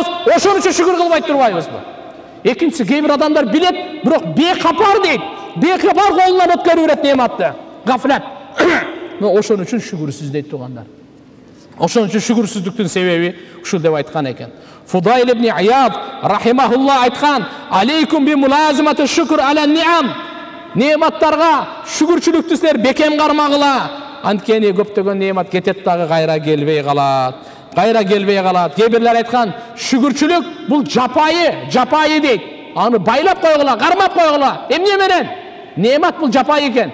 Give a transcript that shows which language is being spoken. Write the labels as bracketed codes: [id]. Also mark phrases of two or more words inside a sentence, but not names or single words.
[ky] Ошон үчүн шүгүр кылбай турбайбызбы? Экинчиси, кээ бир адамдар билет, бирок бекапар дейт. Бекапар колунан өткөрүп берет неаматты. Гафлат. Ошон үчүн шүгүрсүз дейт тугандар. Ошон үчүн шүгүрсүздүктүн себеби ушул деп айткан экен. Фудайл ибн Ияд рахимахулла айткан: [ar] "عليكم بملازمة الشكر على النعم." [ky] Нематтарга шүгүрчүлүктү силер бекем кармагыла. Анткени көптөгөн немат кетет дагы кайра келбей калат. Кайра келбей калат. Кээ бирлер айткан, шүгүрчүлүк бул жапайы дейт. Аны байлап койгула, кармап койгула. Эмне менен? Немат бул жапайы экен.